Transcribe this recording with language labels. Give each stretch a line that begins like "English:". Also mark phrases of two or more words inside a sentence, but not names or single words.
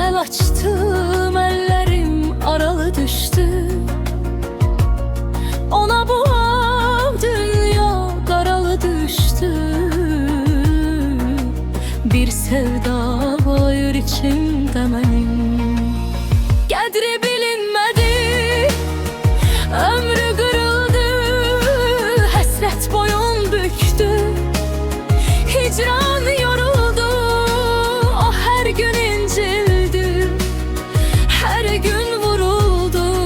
Turkish: açtım, ellerim aralı düştü. Ona bu dünya daralı düştü. Bir sevda var içimde benim,
Azerbaijani: qədri bilinmədi, ömrü qırıldı, həsrət boyun büktü. Hicran yoruldu, o hər gün incildi, hər gün vuruldu.